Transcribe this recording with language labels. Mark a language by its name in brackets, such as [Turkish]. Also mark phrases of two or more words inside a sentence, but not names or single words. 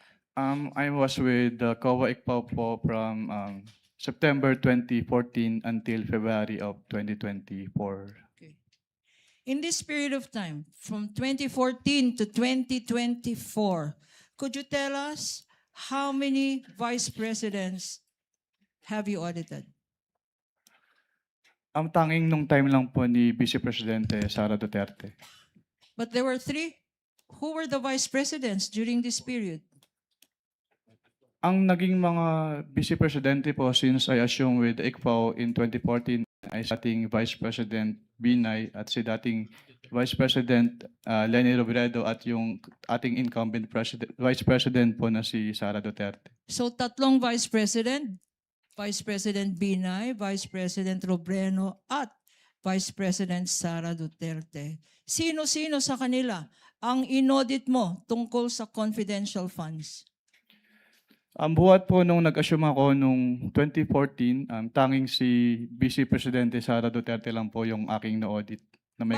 [English] I was with the COA ICPAO po from September 2014 until February of 2024. Okay. In this period of time, from 2014 to 2024, could you tell us how many vice presidents have you audited? [Filipino] Ang tanging nung time lang po ni Vice Presidente Sara Duterte. [English] But there were three. Who were the vice presidents during this period? [Filipino] Ang naging mga Vice Presidente po [English] since I assumed with ICPAO in 2014 [Filipino] ay si dating Vice President Binay at si dating Vice President Leni Robredo at yung ating incumbent Vice President po na si Sara Duterte. So tatlong vice president, Vice President Binay, Vice President Robredo, at Vice President Sara Duterte. Sino-sino sa kanila ang inaudit mo tungkol sa [English] confidential funds? [Filipino] Ang buhat po nung nag-assume ako nung 2014, tanging si Vice Presidente Sara Duterte lang po yung aking na-audit na may